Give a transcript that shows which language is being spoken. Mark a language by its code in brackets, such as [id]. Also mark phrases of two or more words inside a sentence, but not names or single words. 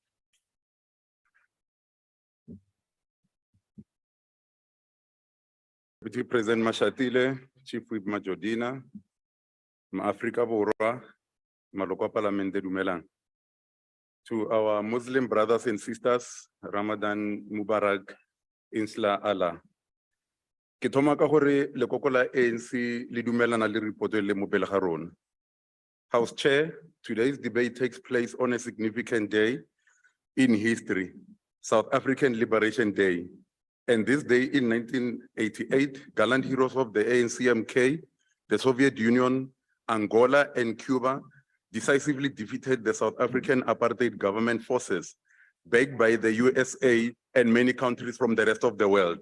[en] Deputy President [tn] Mashatile, [en] Chief Whip [tn] Majodina, Ma-Afrika Borwa, Maloko Parliament Dumelang. [en] To our Muslim brothers and sisters, [ar] رمضان مبارك، إن شاء الله. [tn] Ke thoma ka gore lekoko la ANC le dumelana le report le mo pele ga rona. [en] House Chair, today's debate takes place on a significant day in history, South African Liberation Day. And this day in 1988, gallant heroes of the ANC-MK, the Soviet Union, Angola, and Cuba decisively defeated the South African apartheid government forces, backed by the USA and many countries from the rest of the world.